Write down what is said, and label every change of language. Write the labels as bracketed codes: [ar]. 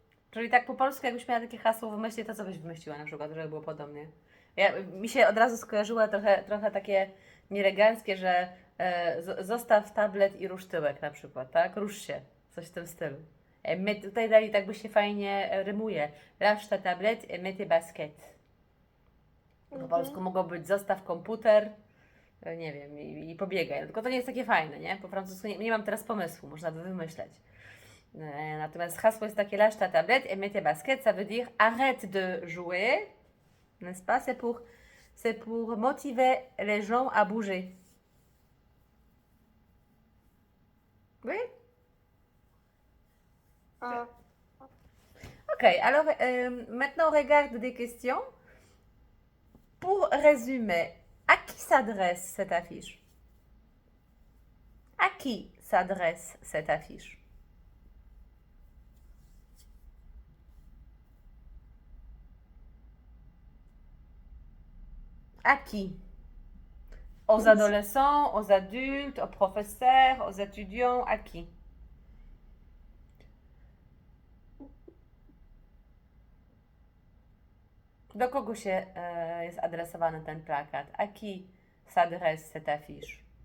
[pl] Czyli tak po polsku, jakbyś miała takie hasło wymyślić, to co byś wymyśliła na przykład, żeby było podobnie? Mi się od razu skojarzyło trochę takie nieeleganckie, że zostaw tablet i rusz tyłek na przykład, tak? Rusz się. Coś w tym stylu. My tutaj dali, tak by się fajnie rymuje. [fr] Lâche ta tablette et mets tes baskets. [pl] Po polsku mogło być zostaw komputer, nie wiem, i pobiegaj. Tylko to nie jest takie fajne, nie? Po francusku nie mam teraz pomysłu, można by wymyśleć. Natomiast hasło jest takie [fr] lâche ta tablette et mets tes baskets, ça veut dire arrête de jouer, n'est-ce pas? C'est pour motiver les gens à bouger. Oui? A Ok, alors maintenant on regarde des questions. Pour résumer, à qui s'adresse cette affiche? À qui s'adresse cette affiche? À qui? Aux adolescents, aux adultes, aux professeurs, aux étudiants, à qui? [pl] Do kogo się jest adresowany ten plakat? [fr] À qui s'adresse cette affiche?